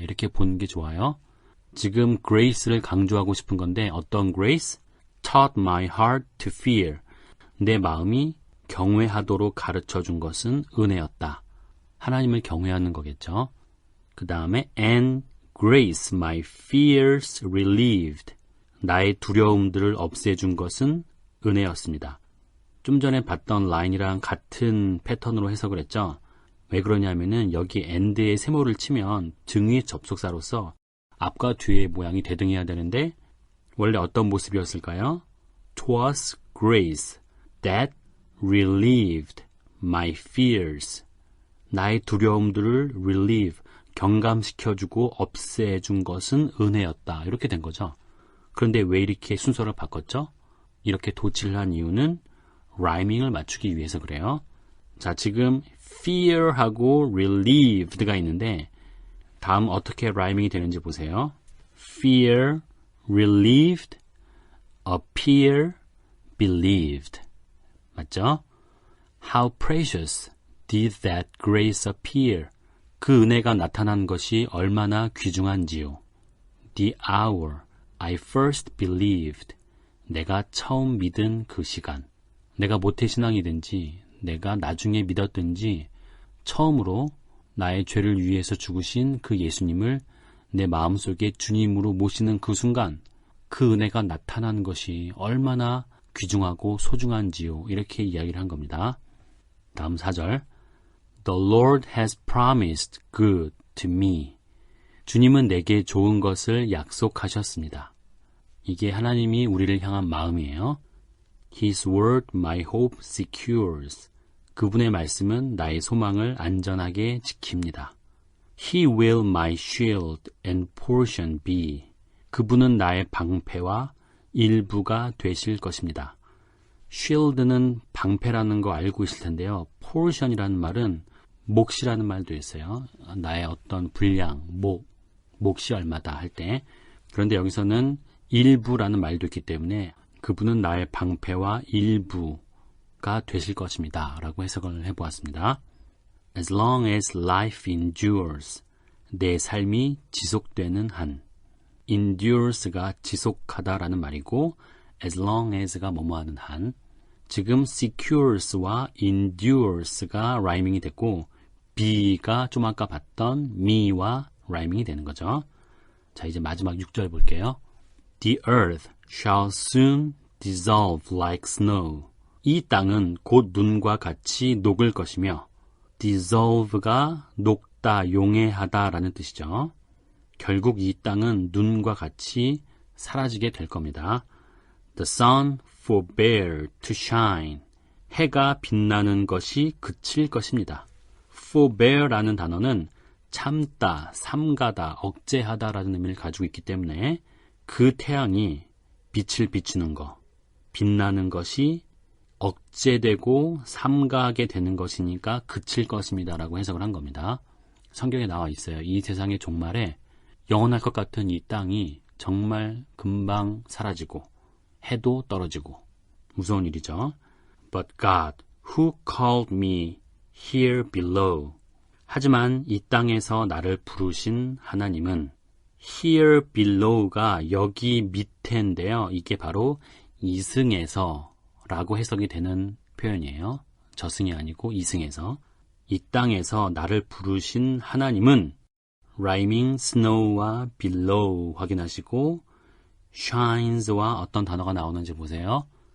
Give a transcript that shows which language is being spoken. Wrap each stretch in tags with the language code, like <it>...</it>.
<ko>이렇게 보는 게 좋아요. 지금 grace를 강조하고 싶은 건데 어떤 grace?</ko> <en>taught my heart to fear.</en> <ko>내 마음이 경외하도록 가르쳐준 것은 은혜였다. 하나님을 경외하는 거겠죠. 그 다음에</ko> <en>and grace my fears relieved.</en> <ko>나의 두려움들을 없애준 것은 은혜였습니다. 좀 전에 봤던 라인이랑 같은 패턴으로 해석을 했죠. 왜 그러냐면은 여기 and의 세모를 치면 등위 접속사로서 앞과 뒤의 모양이 대등해야 되는데 원래 어떤 모습이었을까요?</ko> <en>Twas grace that relieved my fears.</en> <ko>나의 두려움들을 relieve, 경감시켜주고 없애준 것은 은혜였다. 이렇게 된 거죠. 그런데 왜 이렇게 순서를 바꿨죠? 이렇게 도치를 한 이유는 라이밍을 맞추기 위해서 그래요. 자, 지금 fear하고 relieved가 있는데 다음 어떻게 라이밍이 되는지 보세요.</ko> <en>fear, relieved, appear, believed.</en> <ko>맞죠?</ko> <en>How precious did that grace appear.</en> <ko>그 은혜가 나타난 것이 얼마나 귀중한지요.</ko> <en>The hour I first believed.</en> <ko>내가 처음 믿은 그 시간. 내가 모태신앙이든지 내가 나중에 믿었든지 처음으로 나의 죄를 위해서 죽으신 그 예수님을 내 마음속에 주님으로 모시는 그 순간 그 은혜가 나타난 것이 얼마나 귀중하고 소중한지요. 이렇게 이야기를 한 겁니다. 다음 4절.</ko> <en>The Lord has promised good to me.</en> <ko>주님은 내게 좋은 것을 약속하셨습니다. 이게 하나님이 우리를 향한 마음이에요.</ko> <en>His word my hope secures.</en> <ko>그분의 말씀은 나의 소망을 안전하게 지킵니다.</ko> <en>He will my shield and portion be.</en> <ko>그분은 나의 방패와 일부가 되실 것입니다. shield는 방패라는 거 알고 있을 텐데요. portion이라는 말은 몫이라는 말도 있어요. 나의 어떤 분량, 몫이 얼마다 할 때. 그런데 여기서는 일부라는 말도 있기 때문에 그분은 나의 방패와 일부가 되실 것입니다. 라고 해석을 해보았습니다.</ko> <en>As long as life endures,</en> <ko>내 삶이 지속되는 한. endures가 지속하다라는 말이고 as long as가 뭐뭐하는 한. 지금 secures와 endures가 라이밍이 됐고 be가 좀 아까 봤던 me와 라이밍이 되는 거죠. 자, 이제 마지막 6절 볼게요.</ko> <en>The earth shall soon dissolve like snow.</en> <ko>이 땅은 곧 눈과 같이 녹을 것이며 dissolve가 녹다, 용해하다 라는 뜻이죠. 결국 이 땅은 눈과 같이 사라지게 될 겁니다.</ko> <en>The sun forbear to shine.</en> <ko>해가 빛나는 것이 그칠 것입니다. forbear라는 단어는 참다, 삼가다, 억제하다 라는 의미를 가지고 있기 때문에 그 태양이 빛을 비추는 것, 빛나는 것이 억제되고 삼가하게 되는 것이니까 그칠 것입니다 라고 해석을 한 겁니다. 성경에 나와 있어요. 이 세상의 종말에 영원할 것 같은 이 땅이 정말 금방 사라지고 해도 떨어지고 무서운 일이죠.</ko> <en>But God, who called me here below.</en> <ko>하지만 이 땅에서 나를 부르신 하나님은 here below가 여기 밑에인데요. 이게 바로 이승에서 라고 해석이 되는 표현이에요. 저승이 아니고 이승에서. 이 땅에서 나를 부르신 하나님은 rhyming snow와 below 확인하시고 shines와 어떤 단어가 나오는지 보세요.</ko>